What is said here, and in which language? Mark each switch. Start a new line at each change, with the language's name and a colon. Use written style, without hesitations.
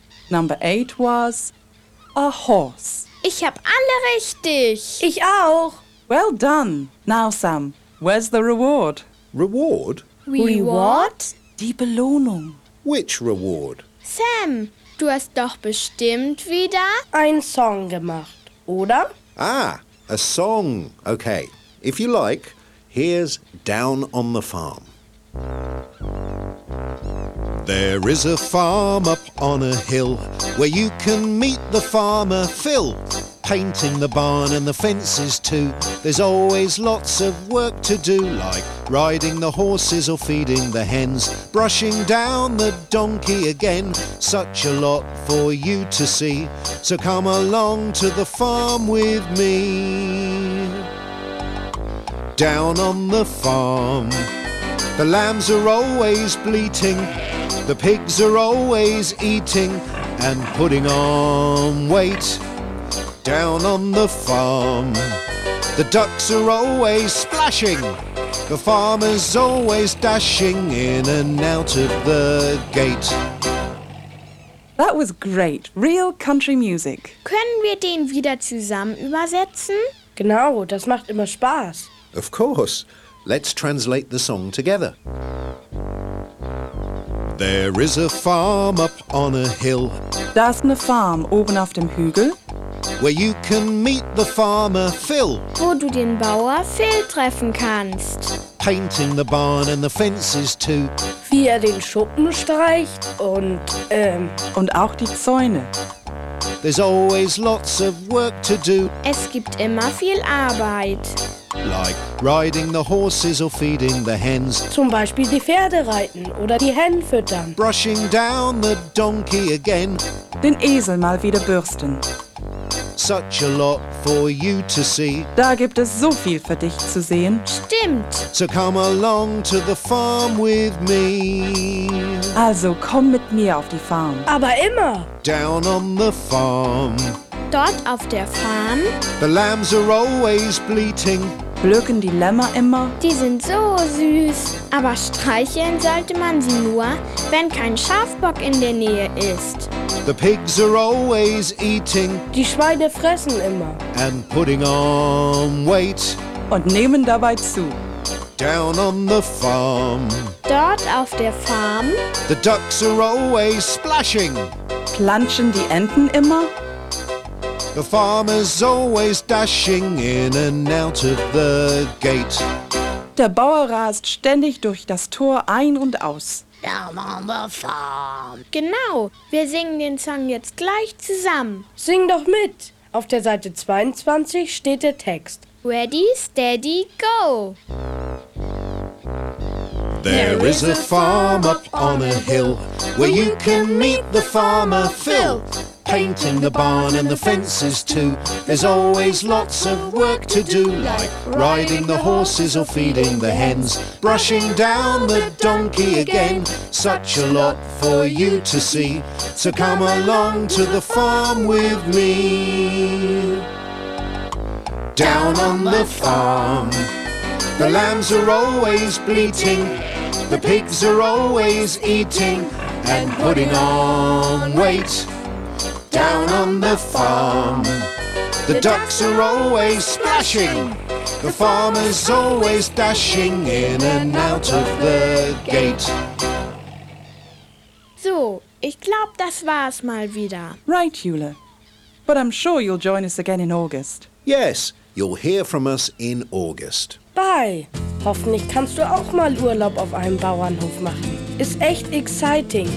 English: Number eight was a horse.
German: Ich hab alle richtig. Ich auch.
English: Well done. Now, Sam, where's the reward? Reward? Reward?
German: Die Belohnung.
English: Which reward?
German: Sam, du hast doch bestimmt wieder ein Song gemacht, oder?
English: Ah, a song. Okay, if you like, here's Down on the Farm. There is a farm up on a hill where you can meet the farmer Phil. Painting the barn and the fences too. There's always lots of work to do, like riding the horses or feeding the hens, brushing down the donkey again. Such a lot for you to see. So come along to the farm with me. Down on the farm, the lambs are always bleating, the pigs are always eating and putting on weight. Down on the farm, the ducks are always splashing, the farmer's always dashing in and out of the gate. That was great, real country music.
German: Können wir den wieder zusammen übersetzen? Genau, das macht immer Spaß.
English: Of course, let's translate the song together. There is a farm up on a hill.
German: Da ist eine Farm oben auf dem Hügel.
English: Where you can meet the farmer Phil.
German: Wo du den Bauer Phil treffen kannst.
English: Painting the barn and the fences too.
German: Wie er den Schuppen streicht und und auch die Zäune.
English: There's always lots of work to do.
German: Es gibt immer viel Arbeit.
English: Like riding the horses or feeding the hens.
German: Zum Beispiel die Pferde reiten oder die Hennen füttern.
English: Brushing down the donkey again.
German: Den Esel mal wieder bürsten.
English: Such a lot for you to see.
German: Da gibt es so viel für dich zu sehen. Stimmt.
English: So come along to the farm with me.
German: Also komm mit mir auf die Farm. Aber immer.
English: Down on the farm.
German: Dort auf der Farm.
English: The lambs are always bleating.
German: Blöken die Lämmer immer. Die sind so süß. Aber streicheln sollte man sie nur, wenn kein Schafbock in der Nähe ist.
English: The pigs are always eating.
German: Die Schweine fressen immer.
English: And putting on weight.
German: Und nehmen dabei zu.
English: Down on the farm.
German: Dort auf der Farm.
English: The ducks are always splashing.
German: Planschen die Enten immer.
English: The farmer's always dashing in and out of the gate.
German: Der Bauer rast ständig durch das Tor ein und aus.
English: Down on the farm.
German: Genau, wir singen den Song jetzt gleich zusammen. Sing doch mit. Auf der Seite 22 steht der Text.
English: Ready, steady, go. There is a farm up on a hill where you can meet the farmer Phil. Painting the barn and the fences too. There's always lots of work to do, like riding the horses or feeding the hens, brushing down the donkey again. Such a lot for you to see. So come along to the farm with me. Down on the farm, the lambs are always bleating, the pigs are always eating and putting on weight. Down on the farm, the ducks are always splashing, the farmer's always dashing in and out of the gate.
German: So, ich glaub, das war's mal wieder.
English: Right, Jule. But I'm sure you'll join us again in August. Yes, you'll hear from us in August. Bye.
German: Hoffentlich kannst du auch mal Urlaub auf einem Bauernhof machen. Ist echt exciting.